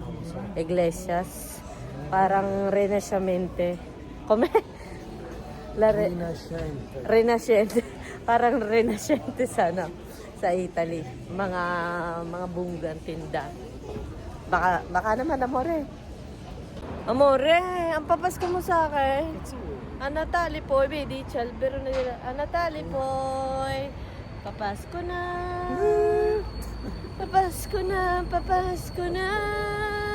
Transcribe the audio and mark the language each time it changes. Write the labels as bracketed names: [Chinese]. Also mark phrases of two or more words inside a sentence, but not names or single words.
[Filipino] Iglesias. Parang Rinascimente. Come? Rinasciente. Parang Rinasciente sana sa Italy. Mga bunggang tinda. Baka naman, amore. Amore, ang papasko mo sa akin. [Italian] A Natale poi, vedi, c'è albero a Natale poi. [Filipino] Papasko na. Papasko na, papasko na.